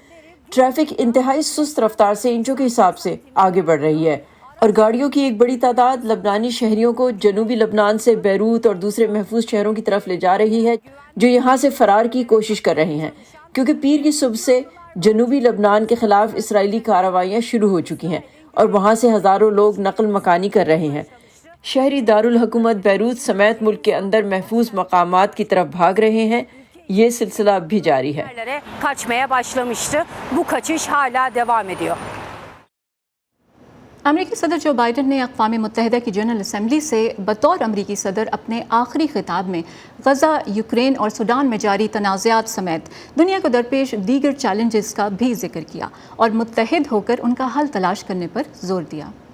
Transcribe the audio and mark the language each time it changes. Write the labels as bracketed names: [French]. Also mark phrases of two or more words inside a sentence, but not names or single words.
[Urdu] ٹریفک انتہائی سست رفتار سے انچوں کے حساب سے آگے بڑھ رہی ہے، اور گاڑیوں کی ایک بڑی تعداد لبنانی شہریوں کو جنوبی لبنان سے بیروت اور دوسرے محفوظ شہروں کی طرف لے جا رہی ہے جو یہاں سے فرار کی کوشش کر رہے ہیں، کیونکہ پیر کی صبح سے جنوبی لبنان کے خلاف اسرائیلی کارروائیاں شروع ہو چکی ہیں اور وہاں سے ہزاروں لوگ نقل مکانی کر رہے ہیں۔ شہری دارالحکومت بیروت سمیت ملک کے اندر محفوظ مقامات کی طرف بھاگ رہے ہیں۔ یہ سلسلہ اب بھی جاری ہے۔ [Turkish] yerlere kaçmaya başlamıştı. Bu kaçış hala devam ediyor. [Urdu] امریکی صدر جو بائیڈن نے اقوام متحدہ کی جنرل اسمبلی سے بطور امریکی صدر اپنے آخری خطاب میں غزہ، یوکرین اور سوڈان میں جاری تنازعات سمیت دنیا کو درپیش دیگر چیلنجز کا بھی ذکر کیا اور متحد ہو کر ان کا حل تلاش کرنے پر زور دیا۔